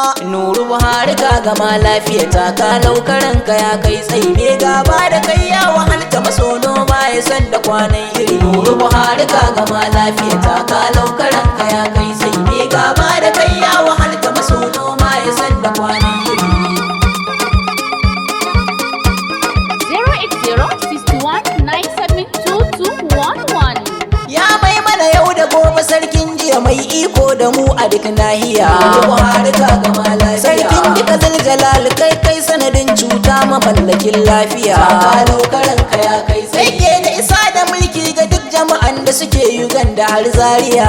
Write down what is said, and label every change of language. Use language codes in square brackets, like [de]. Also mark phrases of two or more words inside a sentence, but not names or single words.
[ha] Nuru Buhari ka gama lafiya, taka laukaranka ya kai tsayi, me gaba da kai ya wahalta, maso noma ya san da kwanan iri. Nuru Buhari ka gama lafiya, taka laukaranka ya kai tsayi, me gaba da kai ya wahalta, maso noma ya san da kwanan iri. [en] Zero eight zero six one nine seven two two one one. [ha] Ya mai mana yau da gobe sarkin jiya mai iko da mu a duk nahiya. Nuru Buhari ka gama lafiya. Sarkin duka Zuljalal kai kai sanadin cuta mamallakin lafiya. Taka laukaranka ya kai tsayi. Sai ke da isa da mulki ga duk jama'an da suke Uganda har Zaria.